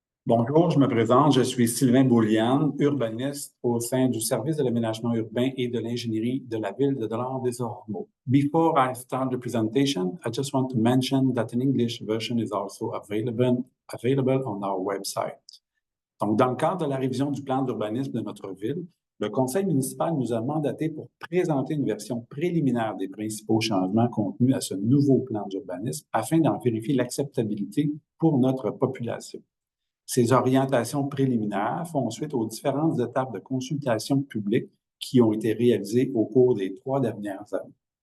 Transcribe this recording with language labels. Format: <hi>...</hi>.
<fr>Bonjour, je me présente, je suis Sylvain Bouliane, urbaniste au sein du Service de l'aménagement urbain et de l'ingénierie de la ville de Dollard-des-Ormeaux.</fr> <en>Before I start the presentation, I just want to mention that an English version is also available on our website.</en> <fr>Donc, dans le cadre de la révision du plan d'urbanisme de notre ville, le conseil municipal nous a mandaté pour présenter une version préliminaire des principaux changements contenus à ce nouveau plan d'urbanisme afin d'en vérifier l'acceptabilité pour notre population. Ces orientations préliminaires font suite aux différentes étapes de consultation publique qui ont été réalisées au cours des 3 dernières années.</fr>